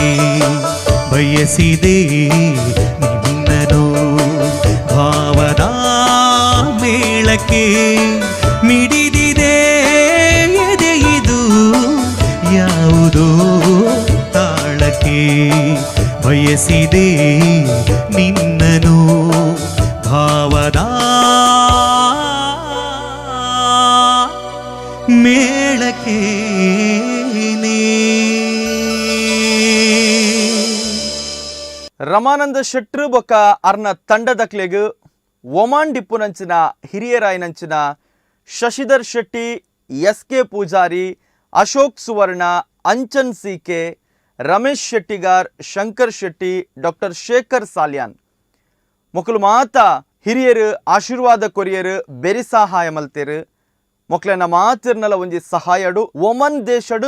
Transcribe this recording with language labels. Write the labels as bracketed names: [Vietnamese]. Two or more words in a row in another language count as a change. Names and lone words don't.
[Kannada] ಬಯಸಿದೆ ನಿನ್ನನು ಭಾವದ ಮೇಳಕ್ಕೆ ಮಿಡಿದಿದೆ ಎದೆಯಿದು ಯಾವುದೋ ತಾಳಕ್ಕೆ ಬಯಸಿದೆ ನಿನ್ನನು ಭಾವದ ಮೇಳಕ್ಕೆ [Tulu] ರಮಾನಂದ ಶೆಟ್ರು ಬೊಕ್ಕ ಅರ್ನ ತಂಡದಕ್ಲೆಗ್ ಒಮಾನ್ ಡಿಪ್ಪುನಂಚಿನ ಹಿರಿಯರಾಯನಂಚಿನ ಶಶಿಧರ್ ಶೆಟ್ಟಿ ಎಸ್.ಕೆ. ಪೂಜಾರಿ ಅಶೋಕ್ ಸುವರ್ಣ ಅಂಚನ್ ಸಿ.ಕೆ. ರಮೇಶ್ ಶೆಟ್ಟಿಗಾರ್ ಶಂಕರ್ ಶೆಟ್ಟಿ ಡಾಕ್ಟರ್ ಶೇಖರ್ ಸಾಲ್ಯಾನ್ ಮೊಕ್ಕಲು ಮಾತ ಹಿರಿಯರು ಆಶೀರ್ವಾದ ಕೊರಿಯರು ಬೆರಿ ಸಹಾಯ ಮಲ್ತೇರು ಮೊಕ್ಲನ ಮಾತಿರ್ನಲ ಒಂಜಿ ಸಹಾಯಡು ಒಮನ್ ದೇಶಡು